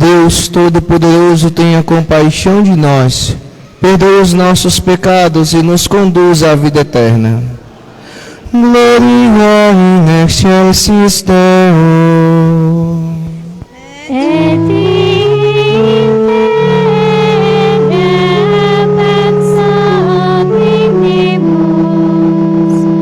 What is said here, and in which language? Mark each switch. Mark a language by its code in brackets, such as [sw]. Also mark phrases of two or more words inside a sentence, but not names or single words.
[pt] Deus Todo-Poderoso, tenha compaixão de nós, perdoe os nossos pecados e nos conduz à vida eterna. [la] Gloria in excelsis Deo. Et in terra pax omnibus,